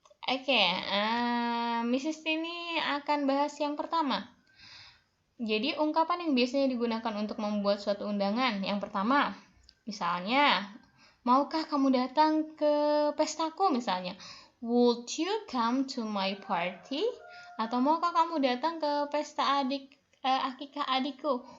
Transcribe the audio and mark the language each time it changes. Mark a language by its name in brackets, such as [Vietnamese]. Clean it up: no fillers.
[Indonesian] Oke, Mrs. Tini akan bahas yang pertama. Jadi ungkapan yang biasanya digunakan untuk membuat suatu undangan. Yang pertama, misalnya, maukah kamu datang ke pestaku misalnya? [English] Would you come to my party? [Indonesian] Atau maukah kamu datang ke pesta akikah adikku?